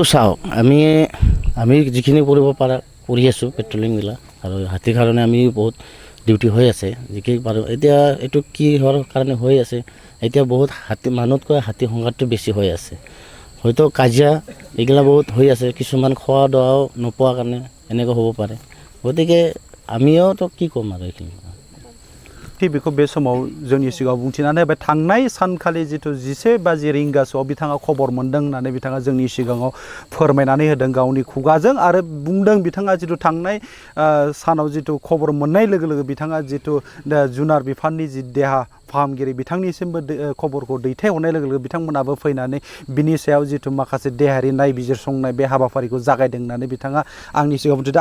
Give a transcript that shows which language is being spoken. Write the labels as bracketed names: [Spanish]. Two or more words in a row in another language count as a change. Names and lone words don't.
[Assamese] চাওক, আমি যিখিনি কৰিব পাৰা কৰি আছোঁ পেট্ৰলিংবিলাক, আৰু হাতীৰ কাৰণে আমি বহুত ডিউটি হৈ আছে যিখিনি পাৰোঁ। এতিয়া এইটো কি হোৱাৰ কাৰণে হৈ আছে, এতিয়া বহুত হাতী মানুহতকৈ হাতী সংঘাতটো বেছি হৈ আছে। হয়তো কাজিয়া এইগিলা বহুত হৈ আছে, কিছুমান খোৱা দোৱাও নোপোৱাৰ কাৰণে এনেকৈ হ'ব পাৰে। গতিকে আমিওতো কি ক'ম আৰু এইখিনি। [Bodo] बेखौ बे समाव जोंनि सिगाङाव बुंथिनानै होबाय। थांनाय सानखालि जिथु 10 बाजि रिंगासोआव बिथाङा खबर मोन्दों होननानै बिथाङा जोंनि सिगाङाव फोरमायनानै होदों गावनि खुगाजों, आरो बुंदों बिथाङा जिथु थांनाय सानाव जिथु खबर मोननाय लोगो लोगो बिथाङा जिथु जुनार बिफाननि जि देहा फाहामगिरि बिथांनिसिमबो खबरखौ दैथायहरनाय लोगो लोगो बिथांमोनाबो फैनानै बिनि सायाव जिथु माखासे देहायारि नायबिजिरसंनाय बे हाबाफारिखौ जागायदों होननानै बिथाङा आंनि सिगाङाव बुंथिदों।